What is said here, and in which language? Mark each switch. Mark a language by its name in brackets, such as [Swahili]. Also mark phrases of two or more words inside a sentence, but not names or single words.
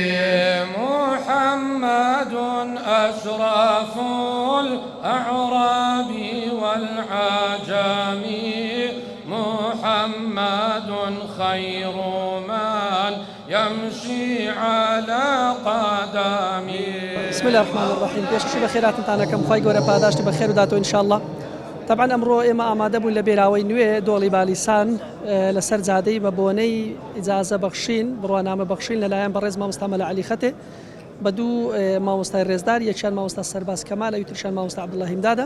[Arabic] محمد أشرف الأعراب والعجم محمد خير من يمشي على قدمه. بسم الله الرحمن الرحيم. [Central Kurdish] پێشکەشی بە خێراتتانە کەم خی گەورە پاداشتی بە خێر و داتەوە ئینشاءالله. طبعا ئەمڕۆ ئێمە ئامادە بوون لە بێراوەی نوێ دۆڵی بالیسان لەسەر جادەی بە بۆنەی ئیجازە بەخشین بڕوانامە بەخشین لەلایەن بەڕێز مامۆستا مەلا عەلی خەتێ بە دوو مامۆستای ڕێزدار، یەکیان مامۆستا سەرباز کەمالە، یوتریشیان مامۆستا عەبدوڵڵا هیمدادە.